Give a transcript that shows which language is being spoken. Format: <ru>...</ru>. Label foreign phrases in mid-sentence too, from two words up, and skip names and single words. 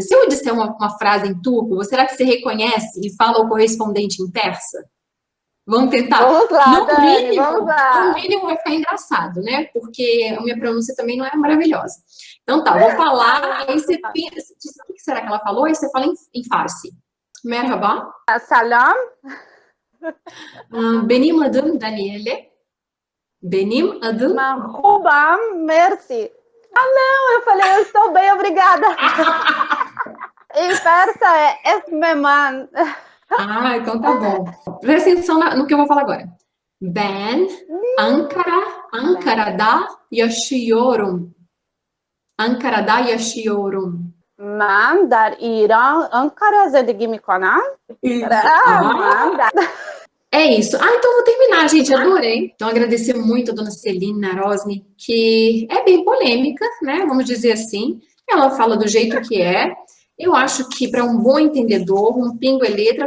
<pt>Se eu disser uma frase em turco, será que você reconhece e fala o correspondente em persa? Vamos tentar? Vamos lá, Dani, vamos No lá. mínimo vai ficar engraçado, né? Porque a minha pronúncia também não é maravilhosa. Então tá, vou falar, aí você pensa, o que será que ela falou? Aí você fala em farsi. Merhaba,</pt> <fa>Salam,</fa> <tr>benim adım Daniele. Benim adım...</tr> <fa>Mahubam, merci.</fa> <pt>Ah, não, eu falei, eu estou bem, obrigada. Em persa é Esmeman. Ah, então tá bom. Presta atenção no que eu vou falar agora.</pt> <tr>Ben Ankara'da yaşıyorum. Ankara'da yaşıyorum.</tr> <fa>من در ایران Ankara زندگی میکنم.</fa> <pt>É isso. Ah, então eu vou terminar, gente. Adorei. Então, agradecer muito a dona Celine Narosny, que é bem polêmica, né? Vamos dizer assim. Ela fala do jeito que é. Eu acho que, para um bom entendedor, um pingo é letra.</pt>